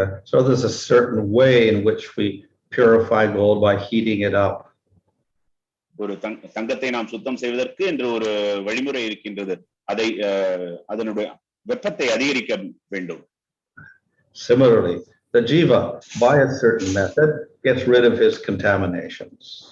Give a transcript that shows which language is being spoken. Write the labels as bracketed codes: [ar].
[en] So there's a certain way in which we purify gold by heating it up. [ta] ஒரு தங்கத்தை நாம் சுத்தம் செய்வதற்கு என்று ஒரு வழிமுறை இருக்கின்றது. அதை அதனுடைய வெப்பத்தை அதிகரிக்க வேண்டும். [en] Similarly, the Jiva, by a certain method, gets rid of his contaminations.